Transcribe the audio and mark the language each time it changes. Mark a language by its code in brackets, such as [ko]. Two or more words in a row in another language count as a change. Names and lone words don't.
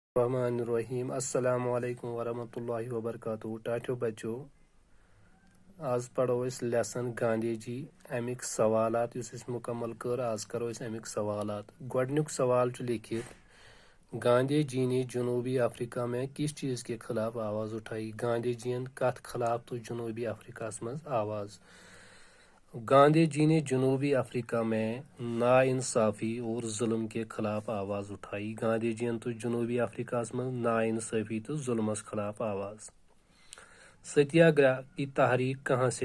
[ar] الرحمن الرحیم السلام علیکم ورحمۃ اللہ وبرکاتہ [ks] ٹاٹھو بچو آز پڑھو أسۍ لیسن گاندھی جی امیک سوالات یُس أسۍ مکمل کر آز کرو أسۍ امیک سوالات گۄڈنیُک سوال چھُ لیکھِتھ [ur] گاندھی جی نے جنوبی افریقہ میں کس چیز کے خلاف آواز اٹھائی [ks] گاندھی جی کتھ خلاف تو جنوبی افریقہ مز آواز [ur] گاندھی جی نے جنوبی افریقہ میں نا انصافی اور ظلم کے خلاف آواز اٹھائی گاندھی جی [ks] تو جنوبی افریقہ میں نا انصافی تو ظلمس خلاف آواز [ur] ستیہ گرہ کی تحریک کہاں سے